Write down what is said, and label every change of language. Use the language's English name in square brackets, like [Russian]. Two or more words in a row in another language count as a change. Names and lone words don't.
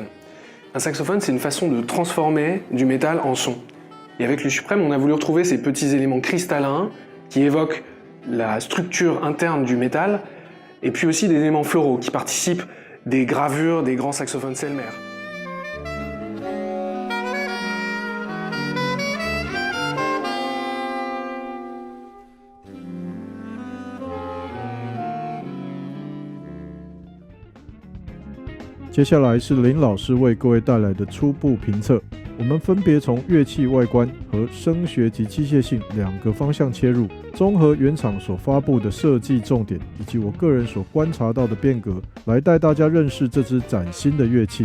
[French] Un saxophone, c'est une façon de transformer du métal en son. Et avec le Supreme, on a voulu retrouver ces petits éléments cristallins qui évoquent la structure interne du métal, et puis aussi des éléments floraux qui participent des gravures des grands saxophones Selmer. [Chinese] 接下来是林老师为各位带来的初步评测，我们分别从乐器外观和声学及机械性2个方向切入，综合原厂所发布的设计重点以及我个人所观察到的变革，来带大家认识这支崭新的乐器。